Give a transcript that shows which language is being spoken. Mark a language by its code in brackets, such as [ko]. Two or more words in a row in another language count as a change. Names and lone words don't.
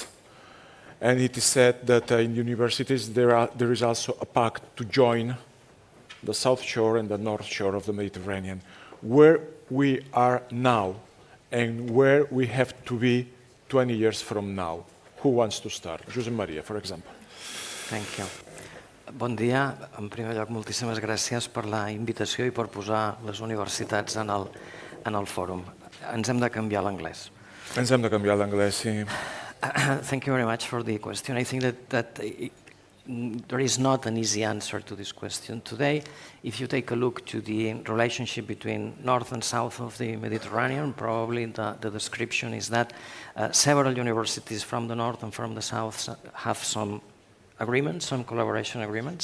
[en] And it is said that in universities there is also a pact to join the South Shore and the North Shore of the Mediterranean. Where we are now and where we have to be 20 years from now. Who wants to start? Josep Maria, for example. Thank you. [ca] Bon dia. En primer lloc, moltíssimes gràcies per la invitació i per posar les universitats en el fòrum. Ens hem de canviar l'anglès. Ens hem de canviar l'anglès, sí. [en] Thank you very much for the question. I think that there is not an easy answer to this question today. If you take a look to the relationship between north and south of the Mediterranean, probably the description is that several universities from the north and from the south have some agreements, some collaboration agreements.